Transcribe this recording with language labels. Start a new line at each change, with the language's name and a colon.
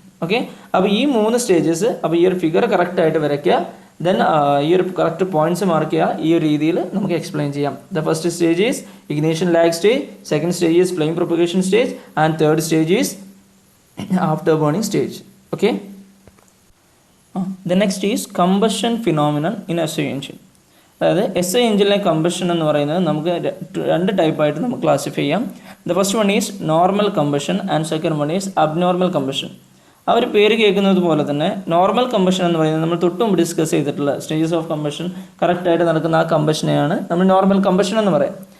Malayalam: Okay, അപ്പോൾ ഈ 3 stages, അപ്പോൾ ഈ ഒരു ഫിഗർ കറക്റ്റായിട്ട് വരയ്ക്കുക. ദെൻ ഈ ഒരു കറക്റ്റ് പോയിന്റ്സ് മാർക്ക് ചെയ്യുക. ഈ ഒരു രീതിയിൽ നമുക്ക് എക്സ്പ്ലെയിൻ ചെയ്യാം.
English: The first stage is ignition lag stage, second stage is flame propagation stage, and third stage is after burning stage. Okay, the next is combustion phenomenon in SI engine.
Malayalam: അതായത് SI എഞ്ചിനിലെ combustion എന്ന് പറയുന്നത് നമുക്ക് 2 ടൈപ്പായിട്ട് നമുക്ക് classify ചെയ്യാം.
English: The first one is normal combustion and second one is abnormal combustion.
Malayalam: ആ ഒരു പേര് കേൾക്കുന്നത് പോലെ തന്നെ നോർമൽ കമ്പഷൻ എന്ന് പറയുന്നത് നമ്മൾ തൊട്ടും ഡിസ്കസ് ചെയ്തിട്ടുള്ള സ്റ്റേജസ് ഓഫ് കമ്പഷൻ കറക്റ്റായിട്ട് നടക്കുന്ന ആ കമ്പഷനെയാണ് നമ്മൾ നോർമൽ കമ്പഷൻ എന്ന് പറയാം.